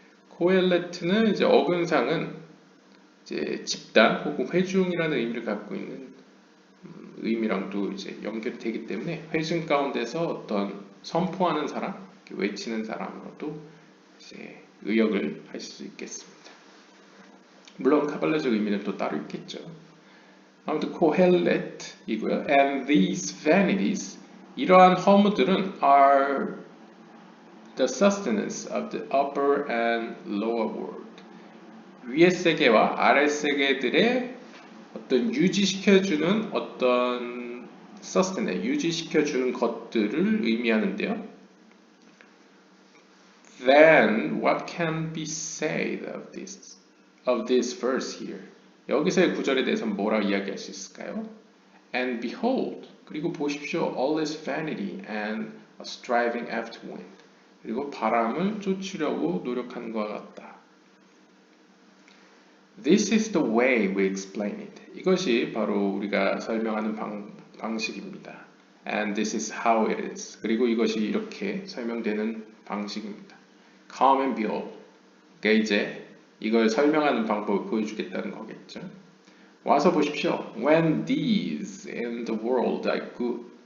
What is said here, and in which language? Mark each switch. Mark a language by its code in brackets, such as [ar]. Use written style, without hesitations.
[ko] 코헬레트는 이제 어근상은 이제 집단 혹은 회중이라는 의미를 갖고 있는 의미랑도 이제 연결이 되기 때문에 회중 가운데서 어떤 선포하는 사람, 외치는 사람으로도 이제 의역을 할 수 있겠습니다. 물론 카발라적 의미는 또 따로 있겠죠. 아무튼 코헬렛이고요. [en] And these vanities [ko] 이러한 허무들은 [en] are the sustenance of the upper and lower world. [ko] 위의 세계와 아래 세계들의 어떤 유지시켜주는 어떤 sustenance, 유지시켜주는 것들을 의미하는데요. [en] Then what can be said of this verse here? [ko] 여기서의 구절에 대해서 뭐라고 이야기할 수 있을까요? [en] And behold, [ko] 그리고 보십시오. [en] All is vanity and a striving after wind. [ko] 그리고 바람을 쫓으려고 노력하는 것 같다. [en] This is the way we explain it. [ko] 이것이 바로 우리가 설명하는 방식입니다. [en] And this is how it is. [ko] 그리고 이것이 이렇게 설명되는 방식입니다. [en] Come and behold. [ko] 그러니까 이제 이걸 설명하는 방법을 보여주겠다는 거겠죠. 와서 보십시오. [en] When these in the world are good,